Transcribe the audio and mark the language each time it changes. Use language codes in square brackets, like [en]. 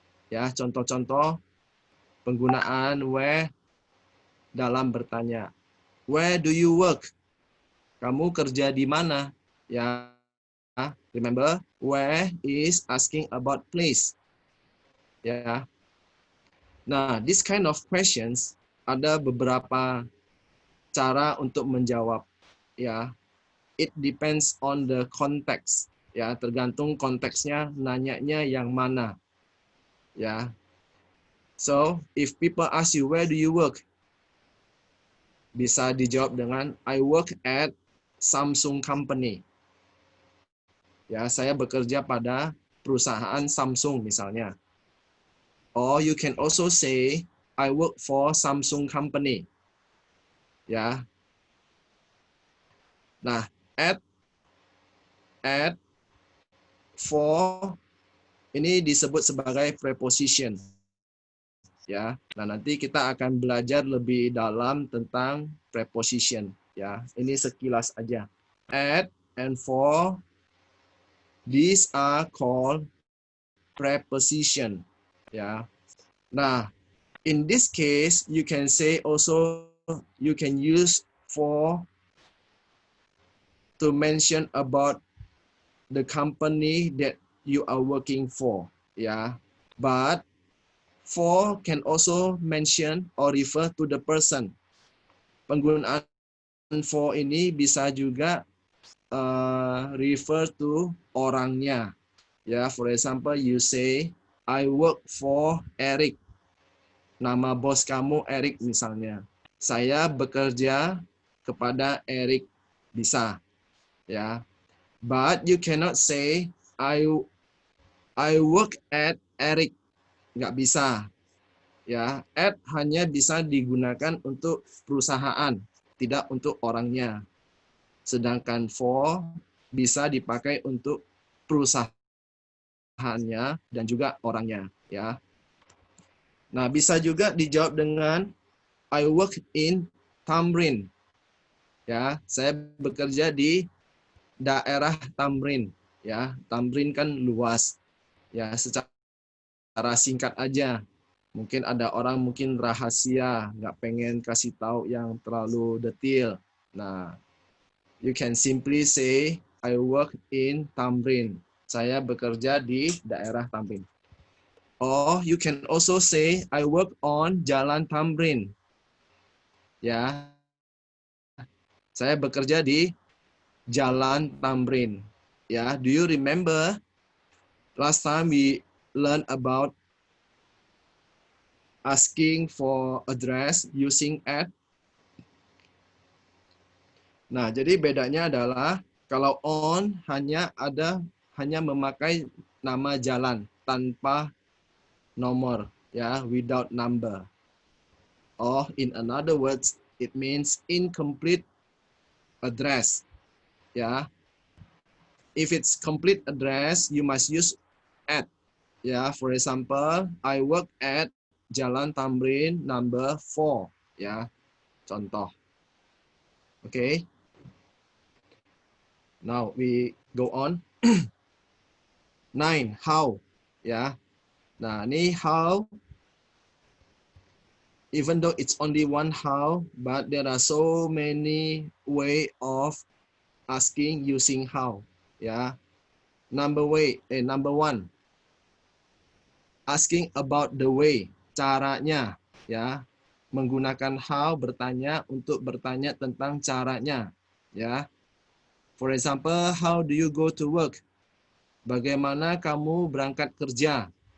[id] Ya, contoh-contoh penggunaan where dalam bertanya. [en] Where do you work? [id] Kamu kerja di mana? [en] Ya, remember, where is asking about place. Ya. Nah, this kind of questions [id] ada beberapa cara untuk menjawab. [en] Ya, it depends on the context. [id] Ya, tergantung konteksnya nanyanya yang mana. Ya. [en] So, if people ask you where do you work? [id] Bisa dijawab dengan [en] I work at Samsung Company. [id] Ya, saya bekerja pada perusahaan Samsung misalnya. [en] Or you can also say I work for Samsung Company. Ya. [id] Nah, at, for ini disebut sebagai preposition. Ya. Nah, nanti kita akan belajar lebih dalam tentang preposition. Ya, ini sekilas aja. [en] At and for, these are called preposition. Ya. Nah, in this case, you can say also you can use for to mention about the company that you are working for. Yeah, but for can also mention or refer to the person. [id] Penggunaan for ini bisa juga [en] refer to [id] orangnya. [en] Ya, for example, you say I work for Eric. [id] Nama bos kamu Eric misalnya. Saya bekerja kepada Eric, bisa. Ya. [en] But you cannot say I work at Eric. [id] Nggak bisa. Ya, at hanya bisa digunakan untuk perusahaan, tidak untuk orangnya. Sedangkan for bisa dipakai untuk perusahaannya dan juga orangnya, ya. Nah, bisa juga dijawab dengan [en] I work in Tamrin. [id] Ya, saya bekerja di daerah Tamrin. Ya, Tamrin kan luas. Ya, secara singkat aja. Mungkin ada orang mungkin rahasia, nggak pengen kasih tahu yang terlalu detail. [en] Nah, you can simply say I work in Tamrin. [id] Saya bekerja di daerah Tamrin. [en] Or you can also say I work on Jalan Tamrin. [id] Ya, saya bekerja di Jalan Tamrin. [en] Ya, do you remember last time we learned about asking for address using at? [id] Nah, jadi bedanya adalah kalau on hanya memakai nama jalan tanpa nomor, ya, [en] without number. Or in another words, it means incomplete address. Ya, if it's complete address, you must use at. Ya, for example, I work at Jalan Tamrin number 4. [id] Ya, contoh. Oke. Okay. [en] Now we go on. 9. How. Ya. [id] Nah, ini how. [en] Even though it's only one how, but there are so many way of asking using how. Ya. Number one. Asking about the way. Caranya. Ya. [id] Menggunakan how bertanya untuk bertanya tentang caranya. Ya. [en] For example, how do you go to work? [id] Bagaimana kamu berangkat kerja?